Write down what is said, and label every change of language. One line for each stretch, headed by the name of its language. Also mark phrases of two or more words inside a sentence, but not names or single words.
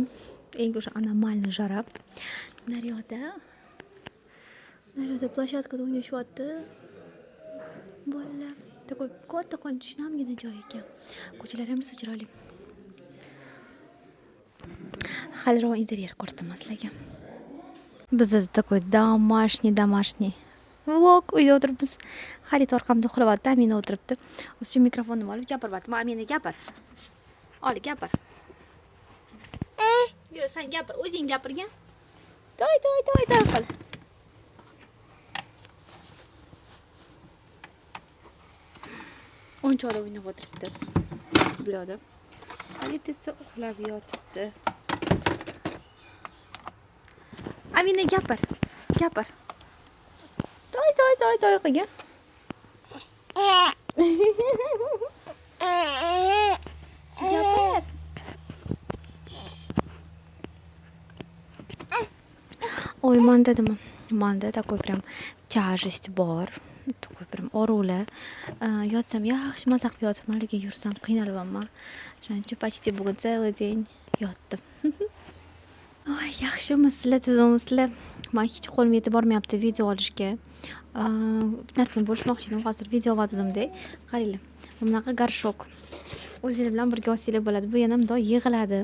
Uzbek: Eng o'sha anomalniy jara. Naryoqda plashatkada o'ynashyapti. Bolalar. Такой katta qonchishlamgina joy ekan. Ko'chalar ham chiroyli. Haliroq interyer ko'rsataman sizlarga. Bizda
Russian: такой домашний
Uzbek: vlog. Uyda o'tiribmiz. Xarid orqamda uxlayapti, Amina o'tiribdi. O'sha mikrofonni olib gapiryapti. Amina gapir. Ol, gapir. Yo, sen gapir, o'zing gapirgan. Toy qil. O'yinchoqda o'ynab o'tiribdi. Bularda. Xalid esa uxlab yotibdi. Amina gapir. Toy qilgan. Gapir.
Russian: Ой, manda такой прям тяжесть bor. Такой прям orula.
Uzbek: Yotsam yaxshi maza qilib yotibman, lekin yursam qiynalyapman. Shuning uchun почти bugun
Russian: целый день
Uzbek: yotdim. Oy, yaxshimisizlar, tuzimmisizlar? Men hech qo'lim yetib bormayapti video olishga. Narsani bo'lishmoqchi edim, hozir video olgandim-da. Qaranglar. Bunaqa garshok. O'zinglar bilan birga olsanglar bo'ladi. Bu yana bundoq yig'iladi.